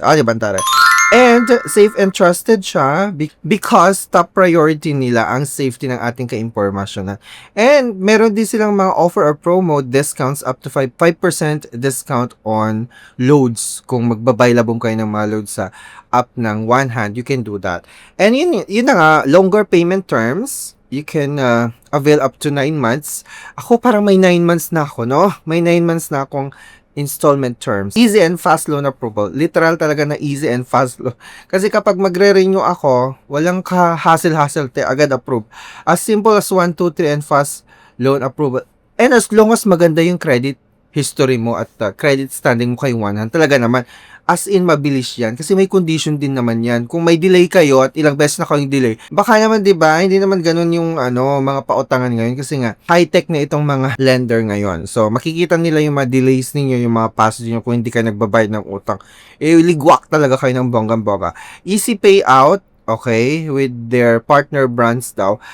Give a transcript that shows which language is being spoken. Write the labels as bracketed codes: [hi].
[tl] Diba, antaray? [en] And safe and trusted [tl] siya [en] because top priority [tl] nila ang safety ng ating ka-impormasyon. [en] And [tl] meron din silang mga [en] offer or promo discounts up to 5% discount on loads. [tl] Kung magbabaylabong kayo ng mga loads sa app ng One Hand, [en] you can do that. And [tl] yun na nga, [en] longer payment terms. You can avail up to 9 months. [tl] Ako parang may 9 months na ako, no? May 9 months na akong [en] installment terms. Easy and fast loan approval. [tl] Literal talaga na [en] easy and fast loan. [tl] Kasi kapag magre-renew ako, walang ka-hassle-hassle, agad approve. [en] As simple as 1, 2, 3 and fast loan approval. And as long as maganda yung credit history mo at credit standing mo kay One Hand, [tl] talaga naman, [en] as in mabilis yan. [tl] Kasi may condition din naman yan. Kung may delay kayo at ilang beses na kayong delay, baka naman, di ba, hindi naman ganun yung mga pautangan ngayon. Kasi nga, high-tech na itong mga lender ngayon. So, makikita nila yung mga delays ninyo, yung mga passage nyo kung hindi ka nagbabayad ng utang. Ligwak talaga kayo ng bonggang-bongga. [en] Easy payout, okay, with their partner brands [tl] daw.